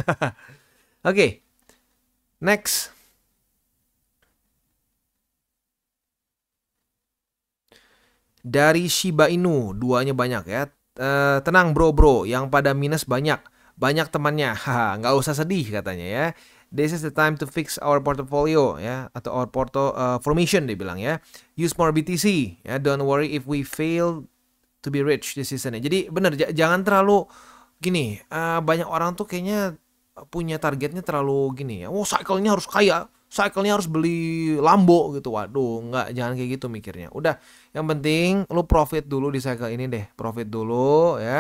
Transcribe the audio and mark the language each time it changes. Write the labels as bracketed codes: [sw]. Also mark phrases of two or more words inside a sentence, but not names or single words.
[id] Oke. Next. Dari Shiba Inu, duanya banyak ya. Tenang bro, yang pada minus banyak temannya. Haha, nggak usah sedih katanya ya. [en] This is the time to fix our portfolio ya, atau our formation [id] dia bilang ya. [en] Use more BTC ya. Don't worry if we fail to be rich this season. [id] Jadi bener, jangan terlalu gini. Banyak orang tuh kayaknya punya targetnya terlalu gini ya. Oh, cycle-nya harus kaya. Cycle-nya harus beli Lambo gitu. Waduh, nggak, jangan kayak gitu mikirnya. Udah, yang penting lu profit dulu di cycle ini deh. Profit dulu ya.